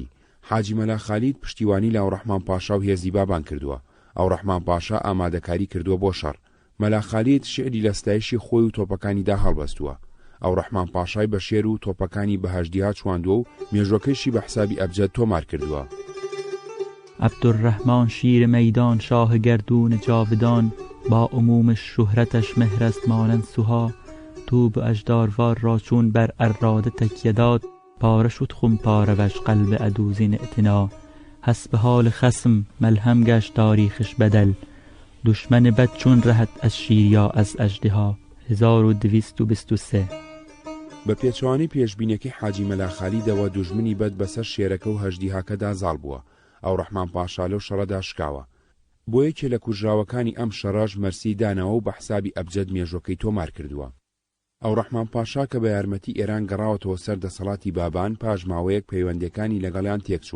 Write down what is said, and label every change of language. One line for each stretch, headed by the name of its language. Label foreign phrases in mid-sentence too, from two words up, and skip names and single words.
Central Kurdish: حاجی مەلا خالید پشتیوانی لە ئەو ڕەحمان پاشا و هێزی بابان کردووە. ئەو ڕەحمان پاشا ئامادەکاری کردووە بۆ شەڕ. مەلا خالید شعری لە ستایشی خۆی و تۆپەکانیدا هەڵبەستووە. ئەو ڕەحمان پاشای بە شێر و تۆپەکانی بەهەشتیها چواندووە و مێژوەکەیشی بە حسابی ئەبجەد تۆمار کردووە.
Persian: عبدالرحمن شیر میدان شاه گردون جاودان، با عموم شهرتش مهر است مانند سوها. تو به اژداروار را چون بر اراده تکیه داد، پاره شد خم پاره وش قلب عدوزین اعتنا. حسب حال خصم ملهم گشت تاریخش بدل، دشمن بد چون رهد از شیر یا از اژدها. 1223.
Central Kurdish: بە پێچوانی پێشبینیەکەی حاجی مەلا خالیدەوە دوژمنی بەد بەسەر شێرەکە و هەژدیهاکەدا زاڵ بووە. ئەو ڕەحمان پاشا لەو شەڕەدا شکاوە. بۆ یەکێ لە کوژراوەکانی ئەم شەڕەش مەرسی دانەوە و بە حسابی ئەبجەد مێژوەکەی تۆمار کردووە. ئەو ڕەحمان پاشا کە بە یارمەتی ئێران گەڕاوەتەوە سەر دەسەڵاتی بابان، پاش ماوەیەک پەیوەندەکانی لەگەڵیان تێکچووە.